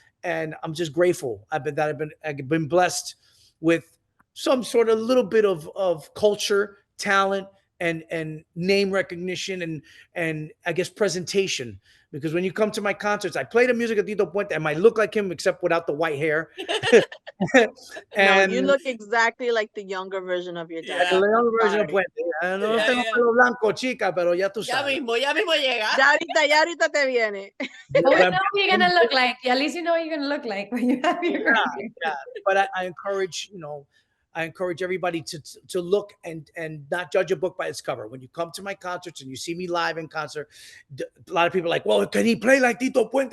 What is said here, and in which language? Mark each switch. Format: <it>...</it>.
<en>And I'm just grateful. I've been blessed with some sort of little bit of culture, talent, and name recognition and I guess presentation. Because when you come to my concerts, I play the music of Tito Puente. I might look like him except without the white hair. And no, you look exactly like the younger version of your dad. The younger version of Puente.</en> <es>No tengo pelo blanco, chica, pero ya tú sabes. Ya mismo llega. Ya ahorita te viene.</es> <en>But we know what you're gonna look like. At least you know what you're gonna look like when you have your yeah. But I encourage, you know, I encourage everybody to look and not judge a book by its cover. When you come to my concerts and you see me live in concert, a lot of people are like, well, can he play like Tito Puente?</en>